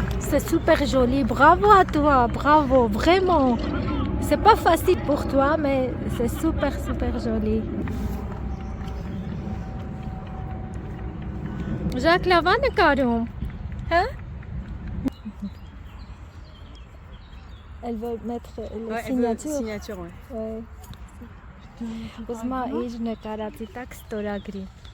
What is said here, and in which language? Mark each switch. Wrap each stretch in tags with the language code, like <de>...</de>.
<fr>C'est super joli, bravo à toi, bravo, vraiment. C'est pas facile pour toi, mais c'est super joli.</fr> <hy>Jacques լավ է նկարում, հա?</hy> <fr>Elle veut mettre les signatures. Signature, ouais. Ouais.</fr> <hy>Ուզում է իր նկարածի տակ ստորագրի։</hy>